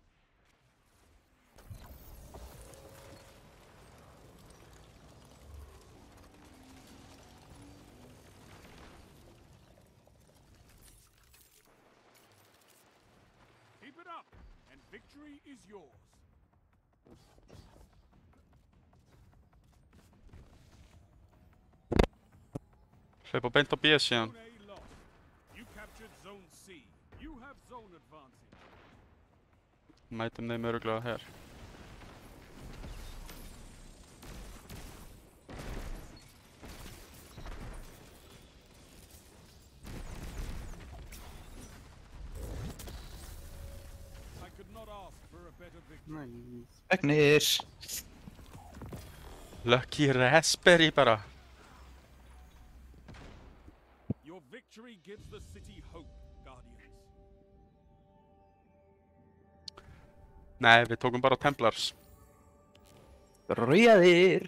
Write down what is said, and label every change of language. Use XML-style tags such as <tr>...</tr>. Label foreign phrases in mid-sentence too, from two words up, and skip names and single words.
<en>Keep it up, and victory is yours.</en> <is>Hlaupa beint á B síðan.</is> <en>Zone A lost. You captured Zone C. You have zone advantage.</en> <is>Mætum þeim örugglega hér.</is> <en>I could not ask for a better victory. Nice.</en> <is>Fegnir. Lucky Raspberry bara.</is> <en>Your victory gives the city hope, Guardians.</en> <is>Nei, við tókum bara Templars. Rauðir.</is>